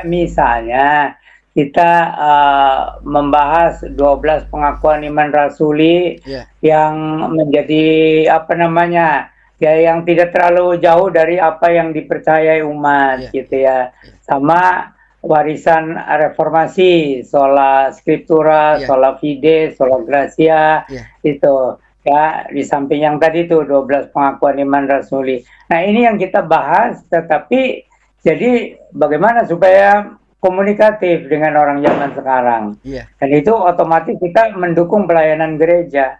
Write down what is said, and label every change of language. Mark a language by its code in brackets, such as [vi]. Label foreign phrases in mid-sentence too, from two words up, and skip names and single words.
[id] Misalnya kita membahas 12 pengakuan iman rasuli Iya. yang menjadi ya, yang tidak terlalu jauh dari apa yang dipercayai umat Iya. gitu ya. Sama warisan reformasi, [la] sola scriptura, [id] Iya. [la] sola fide, sola gratia, [id] Iya. itu ya, di samping yang tadi tuh 12 pengakuan iman rasuli. Nah, ini yang kita bahas, tetapi jadi bagaimana supaya komunikatif dengan orang zaman sekarang. Iya. Dan itu otomatis kita mendukung pelayanan gereja.